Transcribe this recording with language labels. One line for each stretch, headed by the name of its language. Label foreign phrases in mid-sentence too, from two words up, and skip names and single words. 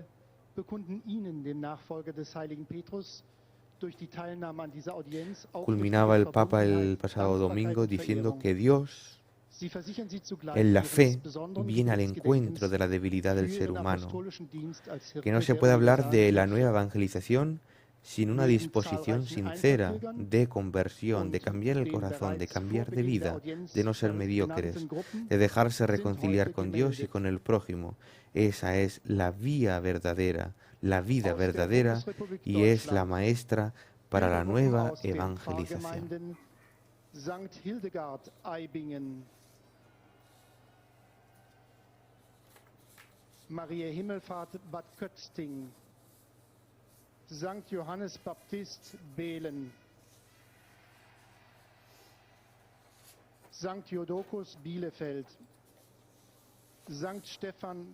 Spanish: Culminaba el Papa el pasado domingo diciendo que Dios, en la fe, viene al encuentro de la debilidad del ser humano, que no se puede hablar de la nueva evangelización sin una disposición sincera de conversión, de cambiar el corazón, de cambiar de vida, de no ser mediocres, de dejarse reconciliar con Dios y con el prójimo. Esa es la vía verdadera, la vida verdadera, y es la maestra para la nueva evangelización. Maria Himmelfahrt Bad Kötzting, Sankt Johannes Baptist Behlen, Sankt Jodokus Bielefeld, Sankt Stephan